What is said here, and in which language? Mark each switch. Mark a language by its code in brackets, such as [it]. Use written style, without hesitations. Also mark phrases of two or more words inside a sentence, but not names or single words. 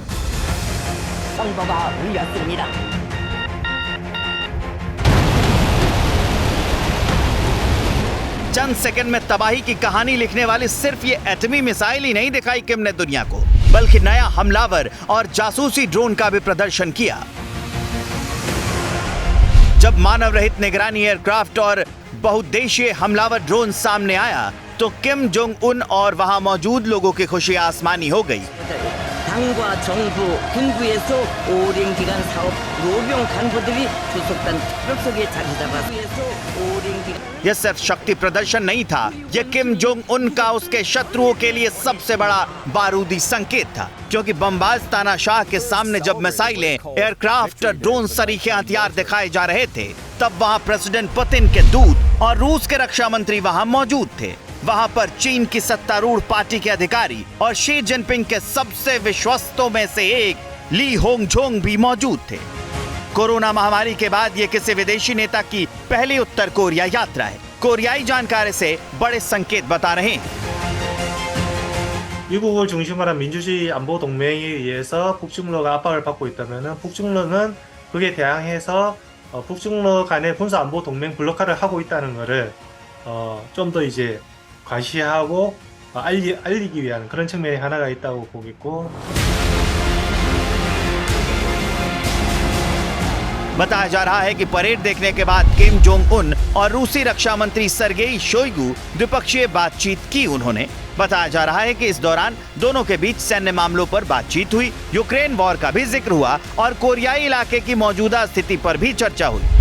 [hi] चंद सेकंड में तबाही की कहानी लिखने वाली सिर्फ ये एटमी मिसाइल ही नहीं दिखाई किम ने दुनिया को, बल्कि नया हमलावर और जासूसी ड्रोन का भी प्रदर्शन किया। जब मानव रहित निगरानी एयरक्राफ्ट और बहुउद्देशीय हमलावर ड्रोन सामने आया, तो किम जोंग उन और वहां मौजूद लोगों की खुशी आसमानी हो गई। [ko] 당과 정부, 군부에서 오랜 기간 사업 노병 간부들이 주석단 특별석에 자리 잡아서 오랜 기간 [hi] यह सिर्फ शक्ति प्रदर्शन नहीं था, यह किम जोंग उन का उसके शत्रुओं के लिए सबसे बड़ा बारूदी संकेत था, क्योंकि बमबाज तानाशाह के सामने जब मिसाइलें, एयरक्राफ्ट, ड्रोन सरीखे हथियार दिखाए जा रहे थे, तब वहां प्रेसिडेंट पुतिन के दूत और रूस के रक्षा मंत्री वहां मौजूद थे। वहां पर चीन की सत्तारूढ़ पार्टी के अधिकारी और शी जिनपिंग के सबसे विश्वस्तों में से एक ली होंगझोंग भी मौजूद थे। कोरोना महामारी के बाद ये किसी विदेशी नेता की पहली उत्तर कोरिया यात्रा है। कोरियाई जानकार इसे बड़े संकेत बता रहे हैं। [ko] 미국을 중심으로 한 민주주의 안보 동맹에 의해서 북중러가 압박을 받고 있다면은 북중러는 그에 대항해서 북중러 간의 군사 안보 동맹 블록화를 하고 있다는 것을 좀 더 이제 과시하고 알리기 위한 그런 측면이 하나가 있다고 보겠고. [hi] बताया जा रहा है कि परेड देखने के बाद किम जोंग उन और रूसी रक्षा मंत्री सर्गेई शोइगु द्विपक्षीय बातचीत की। उन्होंने बताया जा रहा है कि इस दौरान दोनों के बीच सैन्य मामलों पर बातचीत हुई, यूक्रेन वॉर का भी जिक्र हुआ और कोरियाई इलाके की मौजूदा स्थिति पर भी चर्चा हुई।